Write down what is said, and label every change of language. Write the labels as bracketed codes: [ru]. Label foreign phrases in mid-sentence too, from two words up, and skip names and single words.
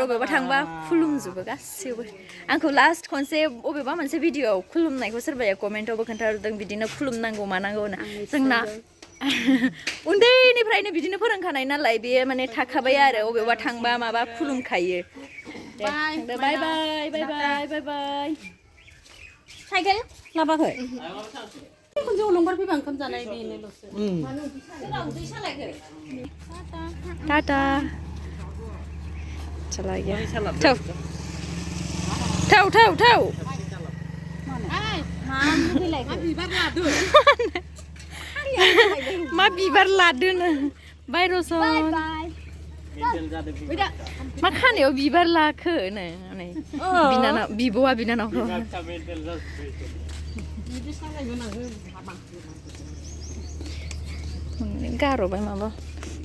[brx] अबेयावबा थांबा खुलुमजोबो गासिबो आंखौ लास्ट खनसे अबेबा मोनसे भिडिअ'आव खुलुमनायखौ सोरबाया कमेन्टआवबो खोन्थाहरदों बिदिनो खुलुमनांगौ मानांगौ होनना जोंना उन्दैनिफ्रायनो बिदिनो फोरोंखानाय नालाय बेयो माने थाखाबाय आरो अबेयावबा थांबा माबा खुलुमखायो [en] bye bye bye bye bye bye [brx] साइकेल लाबाखै खनसे अलंबार फैबा ओंखाम जानाय बेनोल'सो [hi] टाटा चला गया थौ [brx] मा बिबार लादोनो बाय रसन मा खानायाव बिबार लाखो नै बिनानाव बिब'आ बिनानावखौ गार'बाय माबा